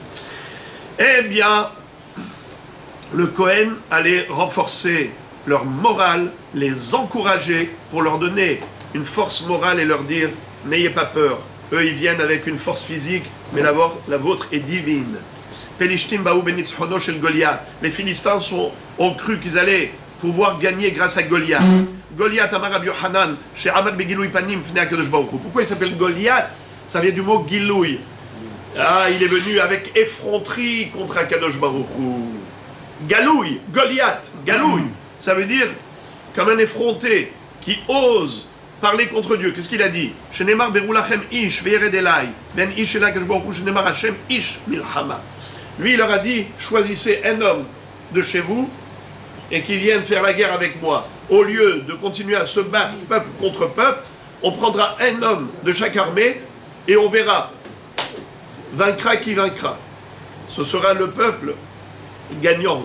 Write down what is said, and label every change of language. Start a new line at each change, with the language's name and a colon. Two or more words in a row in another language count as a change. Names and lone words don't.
French: Eh bien, le Kohen allait renforcer leur morale, les encourager pour leur donner une force morale et leur dire « N'ayez pas peur ». Eux, ils viennent avec une force physique, mais la vôtre est divine. Les Philistins ont cru qu'ils allaient pouvoir gagner grâce à Goliath. Goliath,
Hebrew: אמר רבי יוחנן, שעמד בגילוי פנים, פני הקדוש ברוך הוא.
French: Pourquoi il s'appelle Goliath? Ça vient du mot Giloui. Ah, il est venu avec effronterie contre
Hebrew: הקדוש ברוך הוא.
French: Galouille, Goliath, Galouille. Ça veut dire comme un effronté qui ose parler contre Dieu. Qu'est-ce qu'il a dit?
Hebrew: שנאמר ברו לכם איש וירד אלי בן איש אלי הקדוש ברוך הוא שנאמר ה' איש מלחמה.
French: Lui, il leur a dit, choisissez un homme de chez vous et qui vienne faire la guerre avec moi. Au lieu de continuer à se battre peuple contre peuple, on prendra un homme de chaque armée et on verra. Vaincra qui vaincra. Ce sera le peuple gagnant.